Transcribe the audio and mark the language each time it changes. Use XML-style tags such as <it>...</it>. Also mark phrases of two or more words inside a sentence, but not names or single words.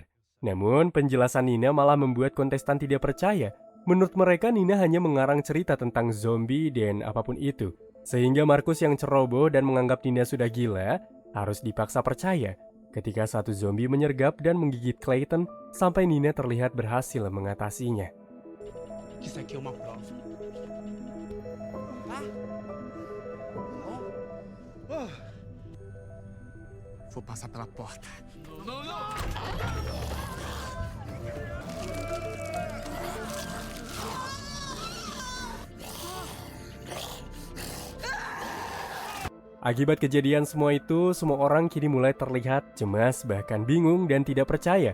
<id>Namun, penjelasan Nina malah membuat kontestan tidak percaya. Menurut mereka, Nina hanya mengarang cerita tentang zombie dan apapun itu. Sehingga Markus yang ceroboh dan menganggap Nina sudah gila, harus dipaksa percaya. Ketika satu zombie menyergap dan menggigit Clayton, sampai Nina terlihat berhasil mengatasinya.</id> <pt>Isso aqui é uma prova. Vou passar pela porta. Não!</pt> <id>Akibat kejadian semua itu, semua orang kini mulai terlihat cemas, bahkan bingung dan tidak percaya.</id>